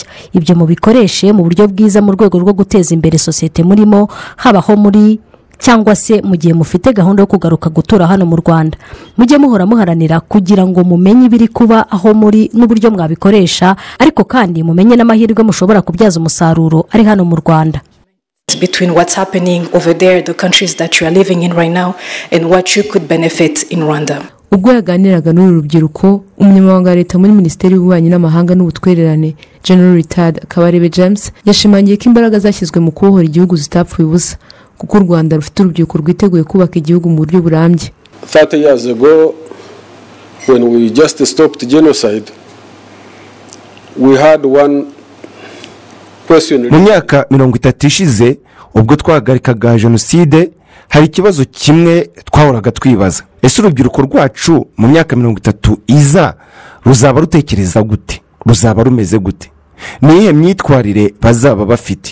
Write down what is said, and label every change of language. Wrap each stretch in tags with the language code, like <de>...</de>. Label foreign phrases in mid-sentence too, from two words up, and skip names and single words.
<rw>Ibyo mubikoreshe mu buryo bwiza mu rwego rwo guteza imbere sosiyete murimo, habaho muri cyangwa se mu gihe mufite gahunda yo kugaruka gutura hano mu Rwanda. Mujye muhora muharanira kugira ngo mumenye ibiri kuba aho muri n'uburyo mwabikoresha, ariko kandi mumenye n'amahirwe mushobora kubyaza umusaruro ari hano mu Rwanda.</rw> <en>Between what's happening over there, the countries that you are living in right now, and what you could benefit in Rwanda.</en> <rw>Ubwo yaganiraga n'uru rubyiruko, umunyamabanga wa Leta muri Minisiteri y'Ububanyi n'Amahanga n'Ubutwererane Gen.James Kabarebe James yashimangiye ko imbaraga zashyizwe mu kubohora igihugu zitapfuye ubusa, kuko u Rwanda rufite urubyiruko rwiteguye kubaka igihugu mu buryo burambye.</rw> <en>30 years ago, when we just stopped genocide, we had one question.</en> <rw>Mu myaka 30 ishize ubwo twahagarikaga Jenoside, hari ikibazo kimwe twahoraga twibaza: ese urubyiruko rwacu mu myaka 30 iza ruzaba rutekereza gute, ruzaba rumeze gute, nihe myitwarire bazaba bafite?</rw>